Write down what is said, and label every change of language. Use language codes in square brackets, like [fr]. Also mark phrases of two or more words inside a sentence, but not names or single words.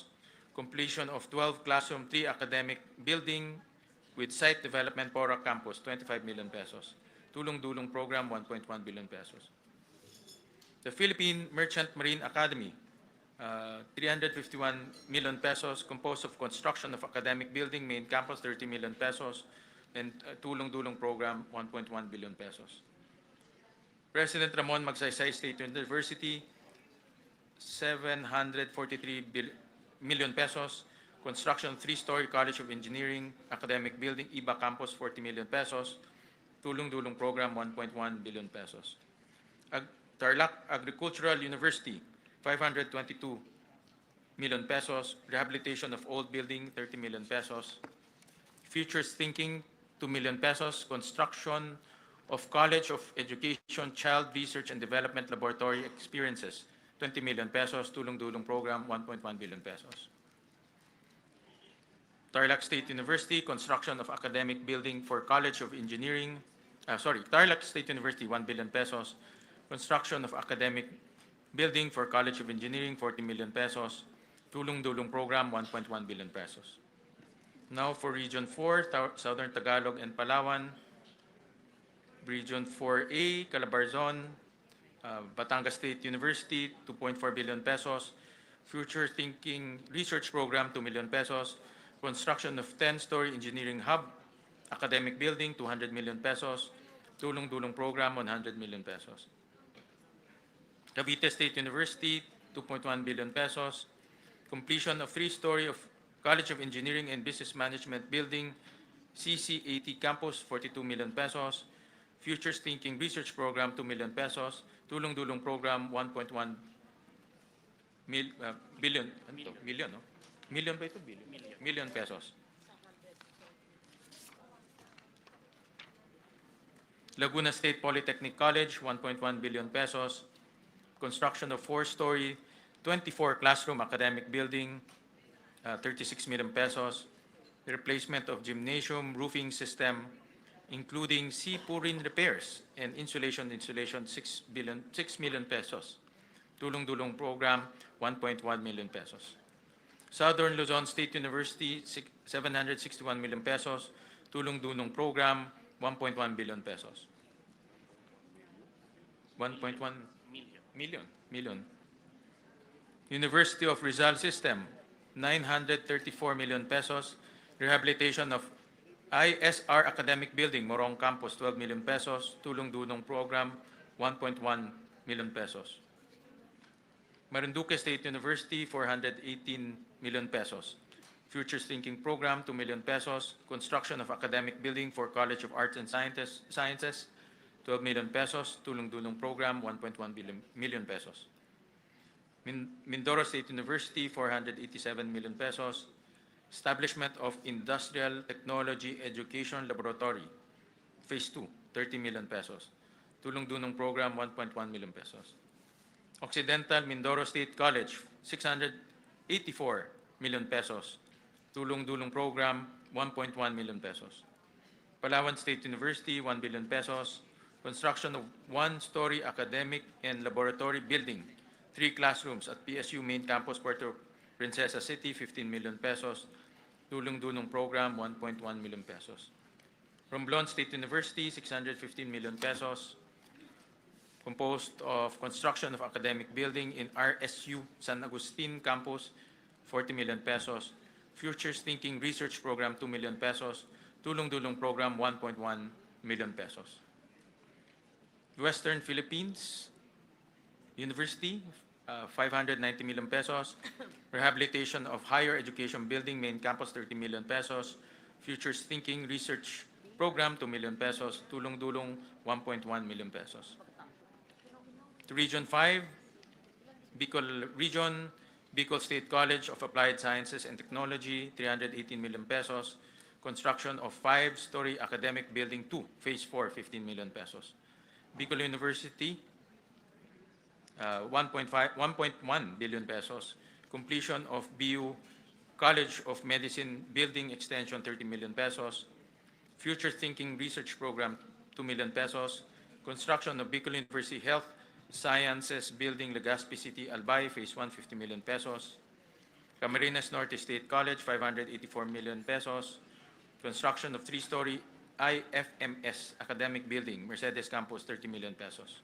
[en] Completion of 12 classroom, 3 academic building with site development Pora Campus, 25 million pesos. Tulong Dulong Program, 1.1 billion pesos. The Philippine Merchant Marine Academy, 351 million pesos, composed of construction of academic building, main campus, 30 million pesos, and Tulong Dulong Program, 1.1 billion pesos. President Ramon Magsaysay State University, 743 million pesos, construction 3-story College of Engineering, academic building, IBA Campus, 40 million pesos, Tulong Dulong Program, 1.1 billion pesos. Tarlac Agricultural University, 522 million pesos, rehabilitation of old building, 30 million pesos. Futures Thinking, 2 million pesos, construction of College of Education Child Research and Development Laboratory Experiences, 20 million pesos, Tulong Dulong Program, 1.1 billion pesos. Tarlac State University, construction of academic building for College of Engineering, Tarlac State University, 1 billion pesos, construction of academic building for College of Engineering, 40 million pesos, Tulong Dulong Program, 1.1 billion pesos. Now for Region 4, Southern Tagalog and Palawan, Region 4A, Calabarzon, Batangas State University, 2.4 billion pesos, Future Thinking Research Program, 2 million pesos, construction of 10-story engineering hub, academic building, 200 million pesos, Tulong Dulong Program, 100 million pesos. Cavite State University, 2.1 billion pesos, completion of 3-story of College of Engineering and Business Management building, CCAT Campus, 42 million pesos, Futures Thinking Research Program, 2 million pesos, Tulong Dulong Program, 1.1 billion, million, no? [tl] Million ba ito? [en] Billion. Million pesos. Laguna State Polytechnic College, 1.1 billion pesos, construction of 4-story, 24 classroom academic building, 36 million pesos, replacement of gymnasium roofing system, including sea-pouring repairs and insulation, 6 million pesos. Tulong Dulong Program, 1.1 million pesos. Southern Luzon State University, 761 million pesos. Tulong Dulong Program, 1.1 billion pesos. 1.1 million. University of Rizal System, 934 million pesos. Rehabilitation of ISR Academic Building, Morong Campus, 12 million pesos. Tulong Dulong Program, 1.1 million pesos. Marinduque State University, 418 million pesos. Futures Thinking Program, 2 million pesos. Construction of academic building for College of Arts and Sciences, 12 million pesos. Tulong Dulong Program, 1.1 million pesos. Mindoro State University, 487 million pesos. Establishment of Industrial Technology Education Laboratory, Phase 2, 30 million pesos. Tulong Dulong Program, 1.1 million pesos. Occidental Mindoro State College, 684 million pesos. Tulong Dulong Program, 1.1 million pesos. Palawan State University, 1 billion pesos. Construction of 1-story academic and laboratory building, 3 classrooms at PSU Main Campus, Puerto Princesa City, 15 million pesos. Tulong Dulong Program, 1.1 million pesos. Romblon State University, 615 million pesos. Composed of construction of academic building in RSU San Agustin Campus, 40 million pesos. Futures Thinking Research Program, 2 million pesos. Tulong Dulong Program, 1.1 million pesos. Western Philippines University, 590 million pesos. Rehabilitation of Higher Education Building, Main Campus, 30 million pesos. Futures Thinking Research Program, 2 million pesos. Tulong Dulong, 1.1 million pesos. To Region 5, Bicol Region, Bicol State College of Applied Sciences and Technology, 318 million pesos. Construction of 5-story academic building 2, Phase 4, 15 million pesos. Bicol University, 1.1 billion pesos. Completion of BU College of Medicine Building Extension, 30 million pesos. Future Thinking Research Program, 2 million pesos. Construction of Bicol University Health Sciences Building, Legazpi City, Albay, Phase 1, 50 million pesos. Camarines Norte State College, 584 million pesos. Construction of three-story IFMS Academic Building, Mercedes Campus, 30 million pesos.